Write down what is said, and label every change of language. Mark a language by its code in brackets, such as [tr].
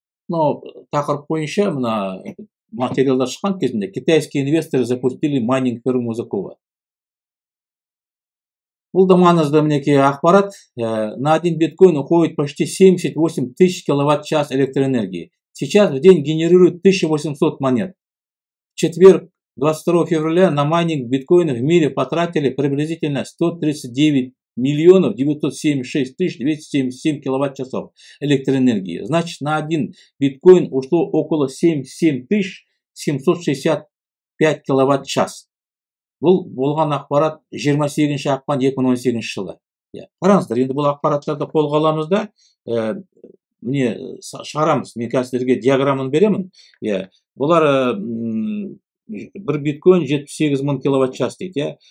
[kk] Тақырып бойынша мына материалдар шыққан кезінде [ru] китайские инвесторы запустили майнинг ферму Узакова. [kk] Бұл да маңызды мінекей ақпарат. [ru] На один биткоин уходит почти 78 тысяч киловатт-час электроэнергии. Сейчас в день генерирует 1800 монет. В четверг, 22 февраля, на майнинг биткоина в мире потратили приблизительно 139 миллионов 976 тысяч 277 киловатт-часов электроэнергии. Значит, на один биткоин ушло около 77 тысяч 765 киловатт-час. [kk] Бұл болған ақпарат 28 ақпан 2018 жылы. Қараңыздар, енді бұл ақпараттарды қолға аламыз да, міне шығарамыз. Мен қазірге диаграмманы беремін. Бұлар бір биткоин 78 мың киловатт-час дейді.